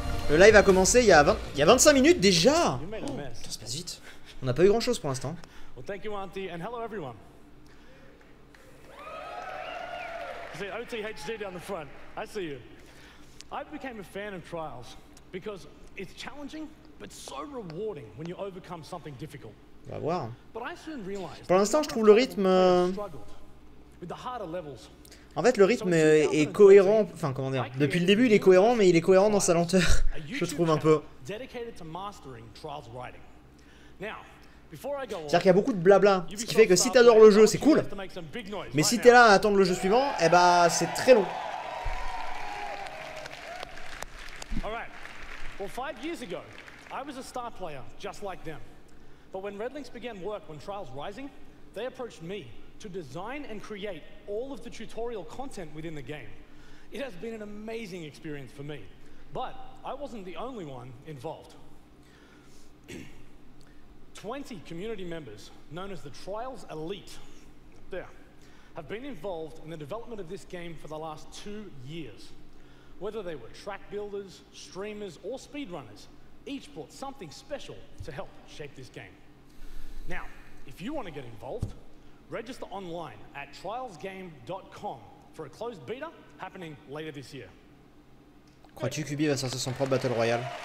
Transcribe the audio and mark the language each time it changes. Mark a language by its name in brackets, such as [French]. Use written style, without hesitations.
[French] Le live a commencé il y a 25 minutes déjà. Oh, ça se passe vite. On n'a pas eu grand chose pour l'instant. [English] Well, thank you, Auntie, and hello everyone. See, OTHD down the front. I see you. I became a fan of Trials because it's challenging, but so rewarding when you overcome something difficult. [French] On va voir. [English] But I soon realized [French] Pour l'instant, je trouve le rythme... [English] with the harder levels. [French] En fait, le rythme est cohérent. Enfin, comment dire. Depuis le début, il est cohérent, mais il est cohérent dans sa lenteur. Je trouve un peu. [English] Dedicated to mastering Trials writing. Now, [French] C'est-à-dire qu'il y a beaucoup de blabla, ce qui fait que si t'adores le jeu, c'est cool. Mais si t'es là à attendre le jeu suivant, eh bah c'est très long. [English] Alright. Well, 5 years ago, I was a star player just like them. But when Redlinks began work on Trials Rising, they approached me to design and create all of the tutorial content within the game. It has been an amazing experience for me, but I wasn't the only one involved. 20 community members, known as the Trials Elite, there, have been involved in the development of this game for the last 2 years. Whether they were track builders, streamers, or speedrunners, each brought something special to help shape this game. Now, if you want to get involved, register online at trialsgame.com for a closed beta happening later this year. [French] Crois-tu qu'Ubi va sortir son propre Battle Royale?